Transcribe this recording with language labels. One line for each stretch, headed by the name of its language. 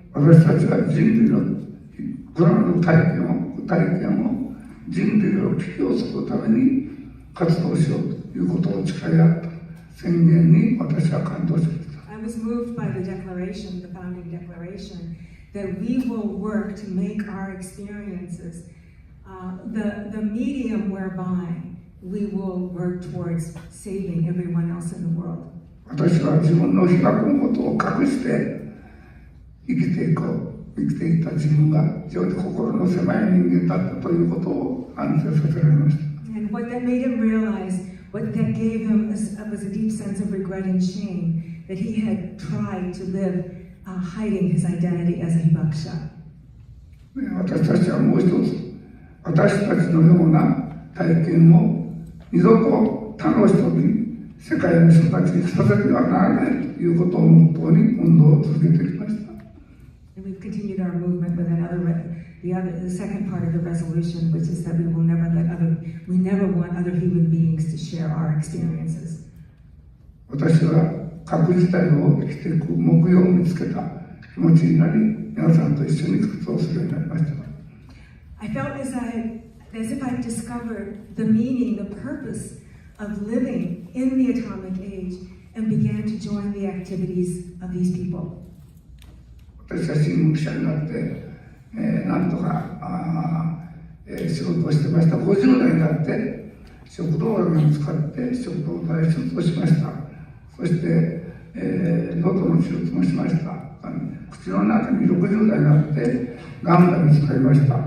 Japanese: 私たちは人類の苦難の体験を人類の危機を救うために活動しようということを誓い合った宣言に私は感動しました。
English: I was moved by the declaration, the founding declaration, that we will work to make our experiences the medium whereby we will work towards saving everyone else in the world.
Japanese: 私は自分の被爆のことを隠して生きていた自分が非常に心の狭い人間だったということを反省させられました。
English: And what that made him realize, what that gave him was a deep sense of regret and shame that he had tried to live hiding his identity as a hibakusha.
Japanese: 私たちはもう一つ、私たちのような体験を二度と他の人に、世界の人たちにさせてはならないということをモットーに運動を続けてきました。
English: And we've continued our movement with the second part of the resolution, which is that we never want other human beings to share our experiences.
Japanese: 私は核自体を生きていく目標を見つけた気持ちになり、皆さんと一緒に活動するようになりました。
English: I felt as if I discovered the meaning, the purpose of living in the atomic age and began to join the activities of these people.
Japanese: 私は新聞記者になって、なんとか仕事をしてました。 50代になって食道が見つかって食道大手術をしました。そして、喉の手術もしました。口の中に60代になってがんが見つかりました。